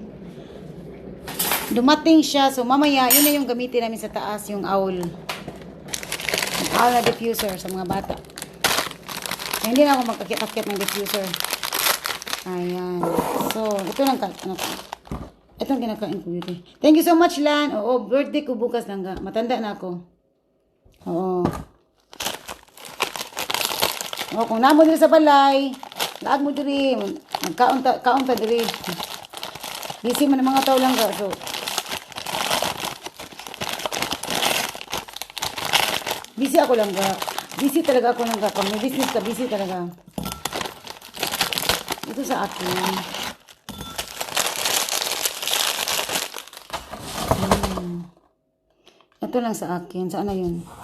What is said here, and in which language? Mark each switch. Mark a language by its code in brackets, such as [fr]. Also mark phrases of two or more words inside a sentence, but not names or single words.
[tl] Dumating siya, so mamaya yun na yung gamitin namin sa taas, yung owl na diffuser sa mga bata. Hindi na ako magkakit-akit ng diffuser. Ayan. So, ito lang ano, ito ang kinakain ko beauty. [en] Thank you so much, [tl] Lan. Oo, birthday ko bukas lang ga. Matanda na ako. Oo. Oo, [ceb] kung namo diri sa balay, laag mo diri, magkaon ta diri. [tl] Busy man ang mga tao lang ga. So, busy ako lang ga. Busy talaga ako lang ga. Pag may business ka, busy talaga. Ito sa akin. Ito lang sa akin. Saan na yun?